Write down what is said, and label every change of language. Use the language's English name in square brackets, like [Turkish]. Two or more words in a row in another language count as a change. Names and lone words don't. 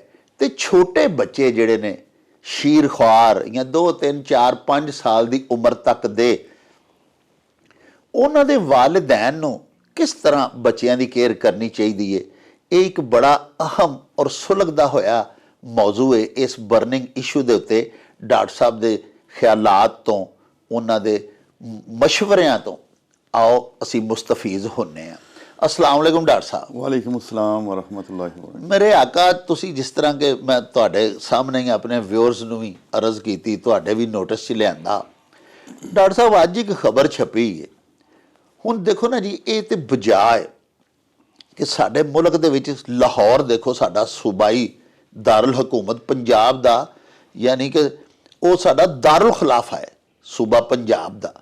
[Punjabi] ਤੇ ਛੋਟੇ ਬੱਚੇ ਜਿਹੜੇ ਨੇ ਸ਼ੀਰ ਖੁਆਰ ਜਾਂ 2 3 4 5 ਸਾਲ ਦੀ ਉਮਰ ਤੱਕ ਦੇ, ਉਹਨਾਂ ਦੇ ਵਾਲਿदैन ਨੂੰ ਕਿਸ ਤਰ੍ਹਾਂ ਬੱਚਿਆਂ ਦੀ ਕੇਅਰ ਕਰਨੀ ਚਾਹੀਦੀ ਹੈ, ਇਹ ਇੱਕ ਬੜਾ ਅਹਿਮ ਔਰ ਸੁਲਗਦਾ ਹੋਇਆ ਮੌਜੂ ਹੈ। ਇਸ [English] burning issue [Punjabi] ਦੇ ਉੱਤੇ ਡਾਕਟਰ ਸਾਹਿਬ ਦੇ ਖਿਆਲਾਤ ਤੋਂ, ਉਹਨਾਂ ਦੇ ਮਸ਼ਵਰਿਆਂ ਤੋਂ ਆਓ ਅਸੀਂ ਮੁਸਤਫੀਜ਼ ਹੁੰਨੇ ਹਾਂ। [Arabic] السلام عليكم [Punjabi] ਡਾਕਟਰ ਸਾਹਿਬ। [Arabic] وعليكم السلام ورحمة الله وبركاته. [Punjabi] ਮੇਰੇ ਆਕਾ ਤੁਸੀ ਜਿਸ ਤਰ੍ਹਾਂ ਕੇ ਮੈਂ ਤੁਹਾਡੇ ਸਾਹਮਣੇ ਹੀ ਅਪਣੇ ਵਿਊਅਰਜ਼ ਨੂੰ ਵੀ ਅਰਜ਼ ਕੀਤੀ, ਤੁਹਾਡੇ ਵੀ ਨੋਟਿਸ 'ਚ ਲਿਆਂਦਾ। ਡਾਕਟਰ ਸਾਹਿਬ ਅੱਜ ਇੱਕ ਖਬਰ ਛਪੀ ਹੈ, ਹੁਣ ਦੇਖੋ ਨਾ ਜੀ, ਇਹ ਤੇ ਬਜਾਏ ਕਿ ਸਾਡੇ ਮੁਲਕ ਦੇ ਵਿੱਚ ਲਾਹੌਰ ਦੇਖੋ ਸਾਡਾ ਸੂਬਾਈ ਦਾਰੁਲ ਹਕੂਮਤ ਪੰਜਾਬ ਦਾ, ਯਾਨੀ ਕਿ ਉਹ ਸਾਡਾ ਦਾਰੁਲ ਖਿਲਾਫਾ ਹੈ ਸੂਬਾ ਪੰਜਾਬ ਦਾ।